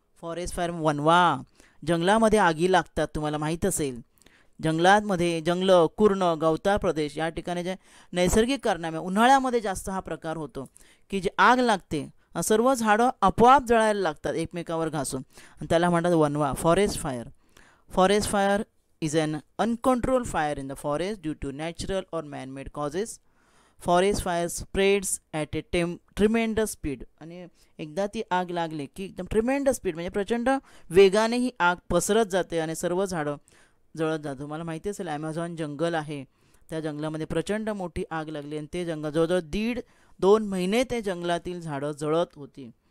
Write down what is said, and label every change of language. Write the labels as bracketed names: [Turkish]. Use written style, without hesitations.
[Marathi] Forest fire वनवा, जंगलामध्ये आगी लागतात, तुम्हाला माहीत असेल. जंगलामध्ये जंगलं, कुर्ण, गवताळ प्रदेश या ठिकाणी जे नैसर्गिक कारणामुळे उन्हाळ्यामध्ये जास्त हा प्रकार होतो की जे आग लागते, सर्व झाडं आपोआप जळायला लागतात एकमेकावर घासून, आणि त्याला म्हणतात वनवा, forest fire. [English] Forest fire is un uncontrol fire in the forest due to natural और manmade causes. Forest fire spreads at a tremendous speed. [Marathi] आणि एकदा ती आग लागली की एकदम ट्रिमेंडस स्पीड म्हणजे प्रचंड वेगाने ही आग पसरत जाते आणि सर्व झाडं जळत जातं. मला माहिती असेल ॲमेझॉन जंगल आहे, त्या जंगलामध्ये प्रचंड मोठी आग लागली आणि ते जंगल जवळजवळ 1.5-2 महिने ते जंगलातील झाडं जळत होती.